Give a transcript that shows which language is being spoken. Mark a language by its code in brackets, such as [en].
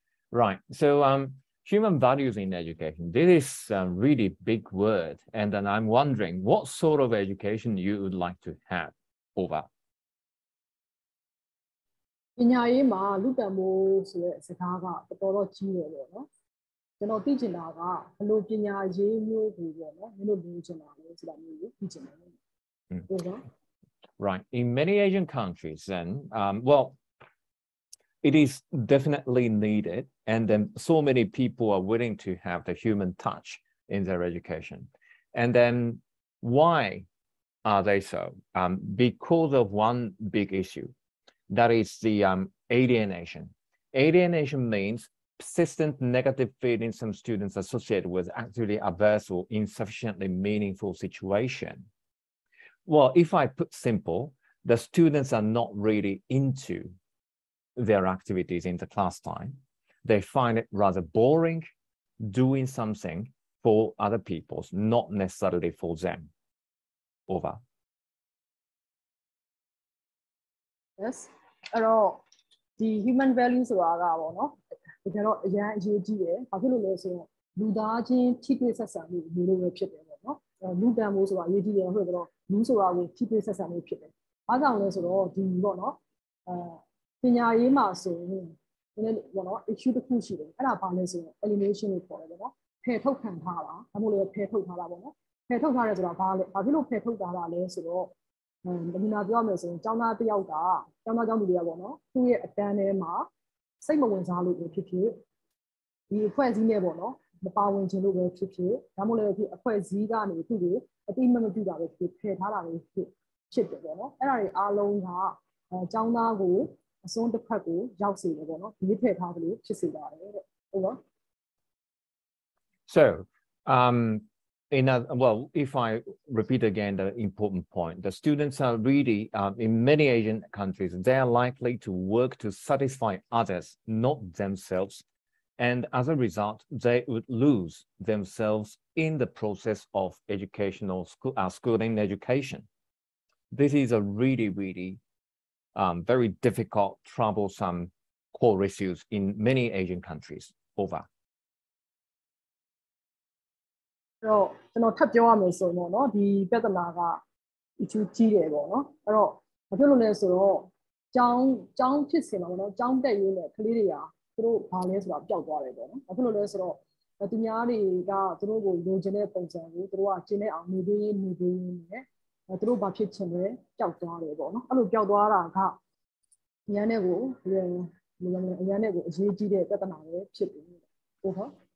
[en] Right. So human values in education. This is a really big word, and then I'm wondering what sort of education you would like to have. Over. [my] ပညာရေးမှာလူတန်ဖိုးဆိုတဲ့စကားကတော်တော်ကြီးတယ်ပေါ့နော်ကျွန်တော်သိချင်တာကဘယ်လိုပညာရေးမျိုးကိုပေါ့နော်မင်းတို့ပြောချင်တာလဲဆိုတာမျိုးကိုသိချင်တယ်ဟုတ်ကဲ့ [en] Right. In many Asian countries, then, well, it is definitely needed, and then so many people are willing to have the human touch in their education. And then why are they so? Because of one big issue. That is the alienation. Alienation means persistent negative feelings some students associated with actively adverse or insufficiently meaningful situation. Well, if I put simple, the students are not really into their activities in the class time. They find it rather boring doing something for other people, not necessarily for them. Over. Yes. [my] အဲ့တော့ဒီ human value ဆိုတာကပေါ့နော်တကယ်တော့အရန်အရေးကြီးတယ်ဘာဖြစ်လို့လဲဆိုတော့လူသားချင်းထိတွေ့ဆက်ဆံမှုမျိုးလိုပဲဖြစ်တယ်ပေါ့နော်လူတန်ဖိုးဆိုတာအရေးကြီးတယ်ဟုတ်တယ်တော့လူဆိုတာကိုထိတွေ့ဆက်ဆံမှုဖြစ်တယ်အားကြောင့်လဲဆိုတော့ဒီပေါ့နော် ပညာရေးမှာဆိုရင်နည်းပေါ့နော် issue တစ်ခုရှိတယ်အဲ့ဒါဘာလဲဆိုတော့ alienation လို့ခေါ်တယ်ပေါ့နော်ဖယ်ထုတ်ခံထားတာဒါမှမဟုတ်လည်းဖယ်ထုတ်ထားတာပေါ့နော်ဖယ်ထုတ်ထားတယ်ဆိုတာဘာဖြစ်လို့ဖယ်ထုတ်ထားတာလဲဆိုတော့ဒီနာပြောရမယ်ဆိုရင်ကျောင်းသားတစ်ယောက်ကကျောင်းသားကျောင်းသူတွေကပေါ့နော်သူ့ရဲ့အတန်းထဲမှာစိတ်မဝင်စားလို့ပဲဖြစ်ဖြစ် ဒီအဖွဲ့အစည်းနဲ့ပေါ့နော်မပါဝင်ခြင်းလို့ပဲဖြစ်ဖြစ်ဒါမှမဟုတ်လည်းဖြစ်အဖွဲ့အစည်းကနေသူ့ကိုအတိမမပြုတာပဲဖြစ်ဖယ်ထားတာပဲဖြစ်တယ်ပေါ့နော်အဲ့ဒါတွေအားလုံးကကျောင်းသားကိုအစွန်းတစ်ဖက်ကိုရောက်စေတယ်ပေါ့နော်ဒီဖယ်ထားသလိုဖြစ်စေပါတယ်တဲ့ဟုတ်ပါ [en] So well, if I repeat again the important point, the students are really, in many Asian countries, they are likely to work to satisfy others, not themselves. And as a result, they would lose themselves in the process of educational schooling education. This is a really, really very difficult, troublesome core issues in many Asian countries. Over. [my] တော့ကျွန်တော်ထပ်ပြောရမယ်ဆိုရင်ပေါ့နော်ဒီပြဿနာက issue ကြီးတယ်ပေါ့နော်အဲ့တော့ဘာဖြစ်လို့လဲဆိုတော့ကျောင်းဖြစ်စင်မှာပေါ့နော်ကျောင်းတက်ရေးနဲ့ကလေးတွေကသူတို့ဘာလဲဆိုတာပျောက်သွားတယ်ပေါ့နော်ဘာဖြစ်လို့လဲဆိုတော့သူများတွေကသူတို့ကိုလိုချင်တဲ့ပုံစံကိုသူတို့ကကျင်းတဲ့အောင်နေပေးနဲ့သူတို့ဘာဖြစ်ချင်လဲပျောက်သွားတယ်ပေါ့နော်အဲ့လိုပျောက်သွားတာကအရန်နဲ့ကိုအရန်နဲ့ကိုအရေးကြီးတဲ့ပြဿနာပဲဖြစ်တယ်ဟုတ်ဟုတ်